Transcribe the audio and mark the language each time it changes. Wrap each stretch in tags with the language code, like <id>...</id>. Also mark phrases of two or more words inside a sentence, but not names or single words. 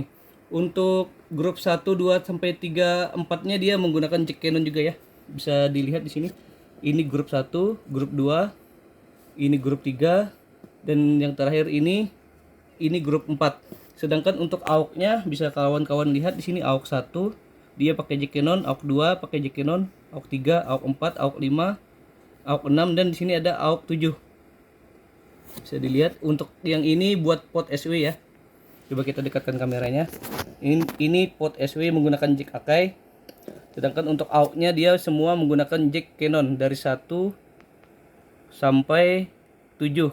<id>Untuk grup 1, 2 sampai 3, 4-nya dia menggunakan jack Canon juga ya. Bisa dilihat di sini. Ini grup 1, grup 2, ini grup 3, dan yang terakhir ini grup 4. Sedangkan untuk AUX-nya bisa kawan-kawan lihat di sini AUX 1 dia pakai jack Canon, AUX 2 pakai jack Canon, AUX 3, AUX 4, AUX 5, AUX 6, dan di sini ada AUX 7. Bisa dilihat untuk yang ini buat pot SW ya. Coba kita dekatkan kameranya. Ini pot SW menggunakan jack Akai. Sedangkan untuk AUX-nya dia semua menggunakan jack Canon dari 1 sampai 7.</id>